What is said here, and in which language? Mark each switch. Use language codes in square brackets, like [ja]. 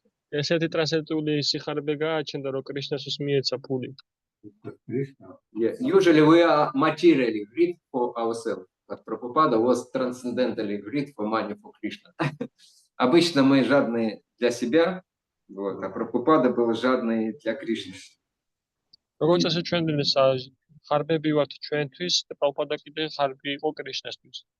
[ka] ესეთი ტრანსცენდენტული სიხარბე გააჩნდა, რომ კრიშნას მიეცა ფული. [en] Usually we are materially greed for ourselves, but Prabhupada was transcendentally greed for money for Krishna. [ru] Обычно мы жадные для себя, вот, а Прабхупада был жадный для Кришны. [ka] როგორც ასე ჩვენ ხარბები ვართ ჩვენთვის, და პრაბჰupада კიდე ხარბი იყო კრიშნასთვის.